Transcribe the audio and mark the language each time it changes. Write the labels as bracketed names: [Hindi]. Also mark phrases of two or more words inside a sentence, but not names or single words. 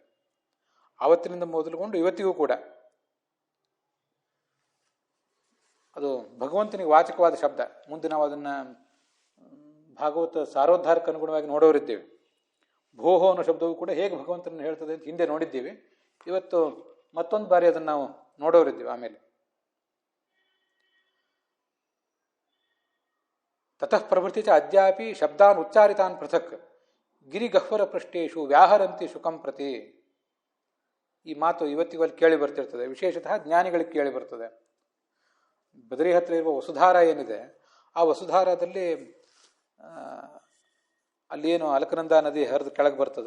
[Kannada] ಆವತ್ತಿನಿಂದ ಮೊದಲುಗೊಂಡು ಇವತ್ತಿಗೂ ಕೂಡ ಅದು ಭಗವಂತನಿಗೆ ವಾಚಕವಾದ ಶಬ್ದ. ಮುಂದೆ ನಾವು ಅದನ್ನು ಭಾಗವತ ಸಾರೋದ್ಧಾರಕ್ಕೆ ಅನುಗುಣವಾಗಿ ನೋಡೋರಿದ್ದೇವೆ. ಭೋಹೋ ಅನ್ನೋ ಶಬ್ದವು ಕೂಡ ಹೇಗೆ ಭಗವಂತನನ್ನು ಹೇಳ್ತದೆ ಅಂತ ಹಿಂದೆ ನೋಡಿದ್ದೀವಿ. ಇವತ್ತು ಮತ್ತೊಂದು ಬಾರಿ ಅದನ್ನು ನಾವು ನೋಡೋರಿದ್ದೀವಿ. [Sanskrit] ಆಮೇಲೆ ತತಃ ಪ್ರವೃತ್ತಿ ಚ ಅದ್ಯಾಪಿ ಶಬ್ದಾನ್ ಉಚ್ಚಾರಿತಾನ್ ಪೃಥಕ್ ಗಿರಿಗಹ್ವರ ಪೃಷ್ಟೇಶು ವ್ಯಾಹರಂತಿ ಶುಕಂ ಪ್ರತಿ. [Kannada] ಈ ಮಾತು ಇವತ್ತಿಗೂ ಅಲ್ಲಿ ಕೇಳಿ ಬರ್ತಿರ್ತದೆ. ವಿಶೇಷತಃ ಜ್ಞಾನಿಗಳಿಗೆ ಕೇಳಿ ಬರ್ತದೆ. ಬದರಿ ಹತ್ರ ಇರುವ ವಸುಧಾರ ಏನಿದೆ, ಆ ವಸುಧಾರದಲ್ಲಿ ಅಲ್ಲೇನು ಅಲಕನಂದ ನದಿ ಹರಿದು ಕೆಳಗೆ ಬರ್ತದೆ.